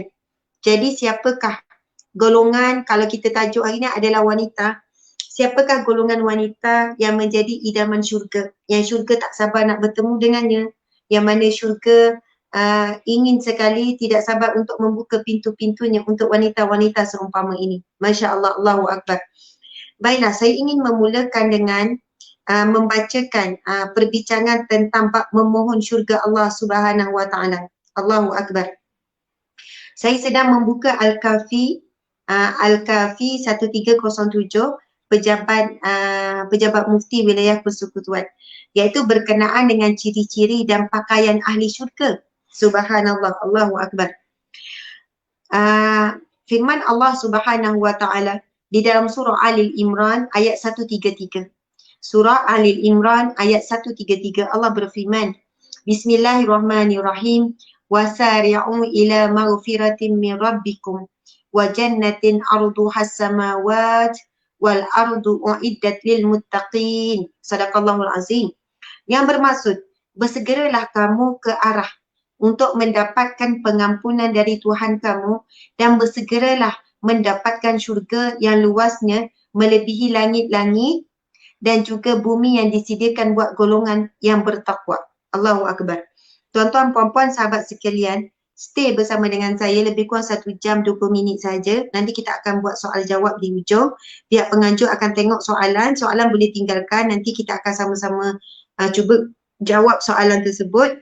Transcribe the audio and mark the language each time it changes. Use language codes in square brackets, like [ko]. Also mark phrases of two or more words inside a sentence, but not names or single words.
[ms] Jadi siapakah golongan, kalau kita tajuk hari ni adalah wanita, siapakah golongan wanita yang menjadi idaman syurga, yang syurga tak sabar nak bertemu dengannya, yang mana syurga ingin sekali, tidak sabar untuk membuka pintu-pintunya untuk wanita-wanita seumpama ini. [ar] ما شاء الله، الله أكبر. [ms] Baiklah, saya ingin memulakan dengan membacakan perbincangan tentang bab memohon syurga Allah [ar] سبحانه وتعالى. الله أكبر. [ms] Saya sedang membuka Al-Kafi, Al-Kafi 1307, pejabat mufti wilayah persekutuan, iaitu berkenaan dengan ciri-ciri dan pakaian ahli syurga. [ar] سبحان الله، الله أكبر. [ms] Firman Allah [ar] سبحانه وتعالى [ms] di dalam surah Ali Imran ayat 133. Surah Ali Imran ayat 133, Allah berfirman, Bismillahirrahmanirrahim. [ar] وسارعوا إلى مغفرة من ربكم وجنة عرضها السماوات والأرض أعدت للمتقين. صدق الله العظيم. [ms] Yang bermaksud, bersegeralah kamu ke arah untuk mendapatkan pengampunan dari Tuhan kamu dan bersegeralah mendapatkan syurga yang luasnya melebihi langit-langit dan juga bumi yang disediakan buat golongan yang bertakwa. [ar] الله أكبر. [ms] Tuan-tuan, puan-puan, sahabat sekalian, stay bersama dengan saya lebih kurang 1 jam 20 minit saja. Nanti kita akan buat soal jawab di hujung. Pihak penganjur akan tengok soalan boleh tinggalkan. Nanti kita akan sama-sama cuba jawab soalan tersebut.